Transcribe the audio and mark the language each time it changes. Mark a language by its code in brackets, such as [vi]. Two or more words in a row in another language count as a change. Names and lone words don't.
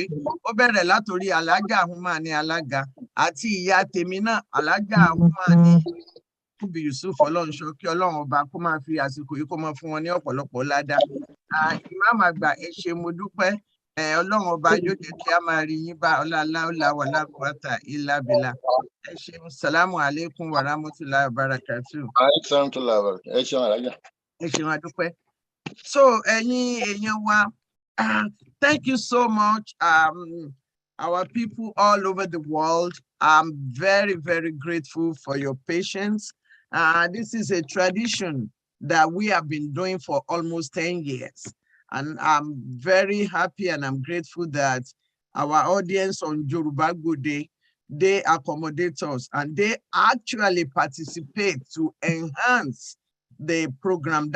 [yo] Ó bẹ̀rẹ̀ látòrí Alájà Ahumani Alága àti ìyá tèmi náà Alájà Ahumani Yakubu Yusuf Ọlọ́runṣọ́ kí Ọlọ́run ọba kó máa fi àsìkò yìí kó máa fún wọn ní ọ̀pọ̀lọpọ̀ ládàá. Imam àgbà ẹ ṣé mo dúpẹ́. Ọlọ́run ọba yóò jẹ́ kí a máa rí yín bá ọlá [ar] ولا قوة إلا بالله. [yo] Ẹ ṣeun, [ar] السلام عليكم ورحمة الله وبركاته. [yo] Ẹ ṣeun alájà. Ẹ ṣeun adúpẹ́. So ẹ̀yin èèyàn wa, [en] thank you so much. Our people all over the world, I'm very, very grateful for your patience. This is a tradition that we have been doing for almost 10 years. And I'm very happy and I'm grateful that our audience on Yoruba Gbode, they accommodate us and they actually participate to enhance the program.